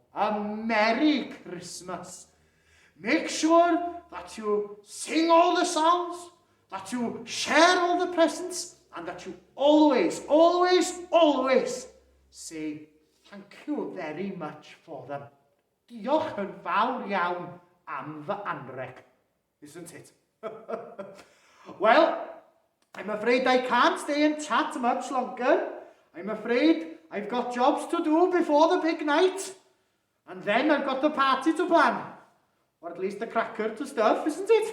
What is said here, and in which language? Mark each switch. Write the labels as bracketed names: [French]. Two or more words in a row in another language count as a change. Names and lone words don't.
[English] A Merry Christmas. Make sure that you sing all the songs, that you share all the presents, and that you always, always, always say thank you very much for them. [Welsh] Diolch yn fawr iawn am fy anreg, [English] isn't it? Well, I'm afraid I can't stay and chat much longer. I'm afraid I've got jobs to do before the big night. And then I've got the party to plan. Or at least the cracker to stuff, isn't it?